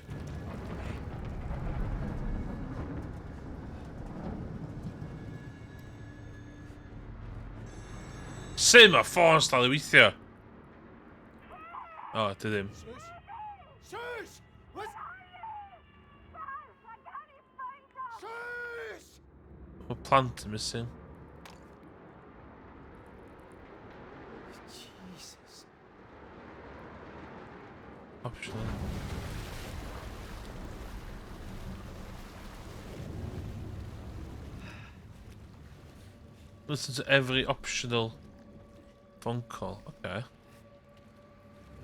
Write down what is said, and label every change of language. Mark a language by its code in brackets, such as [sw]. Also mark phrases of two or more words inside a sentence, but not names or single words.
[cy] Sut ma ffôn dal i weithio? O, dy ddim. [en] Suze! What's... Suze! [cy] Mae plant yn missing. [en] Jesus. Optional. Listen to every optional phone call.